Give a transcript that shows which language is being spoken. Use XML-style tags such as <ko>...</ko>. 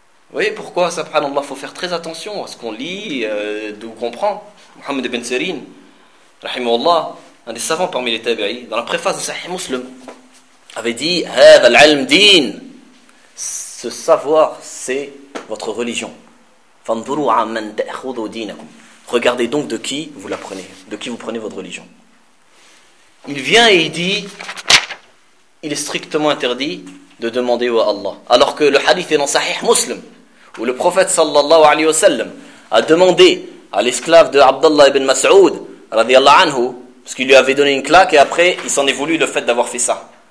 <fr>Vous voyez pourquoi, subhanallah, faut faire très attention à ce qu'on lit, d'où on prend. Mohammed ibn Sirin, rahimahullah, un des savants parmi les tabi'i, dans la préface de Sahih Muslim, avait dit,</fr> <ar>هذا العلم دين.</ar> <fr>Ce savoir, c'est votre religion.</fr> <ar>فانظروا عمن تأخذوا دينكم.</ar> <fr>Regardez donc de qui vous la prenez, de qui vous prenez votre religion. Il vient et il dit, il est strictement interdit de demander à Allah. Alors que le hadith est dans Sahih Muslim, où le prophète sallallahu alayhi wa sallam a demandé à l'esclave de Abdallah ibn Mas'ud, radiallahu anhu, parce qu'il lui avait donné une claque et après il s'en est voulu le fait d'avoir fait ça.</fr>